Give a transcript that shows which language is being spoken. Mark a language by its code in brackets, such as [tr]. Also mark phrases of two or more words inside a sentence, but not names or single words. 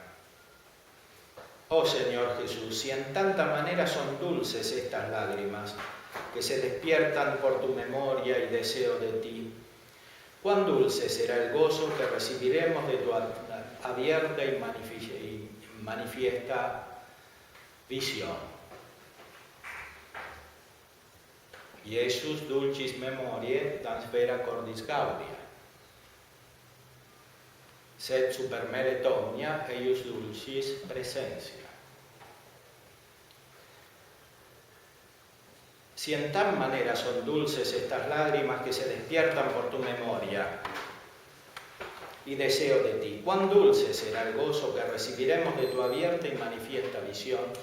[es] Oh Señor Jesús, si en tanta manera son dulces estas lágrimas, que se despiertan por tu memoria y deseo de ti, cuán dulce será el gozo que recibiremos de tu abierta y manifiesta visión. [la] Iesus dulcis memoriae dans vera cordis gaudia. Sed super meret omnia eius dulcis presencia. [es] Si en tal manera son dulces estas lágrimas que se despiertan por tu memoria y deseo de ti, cuán dulce será el gozo que recibiremos de tu abierta y manifiesta visión.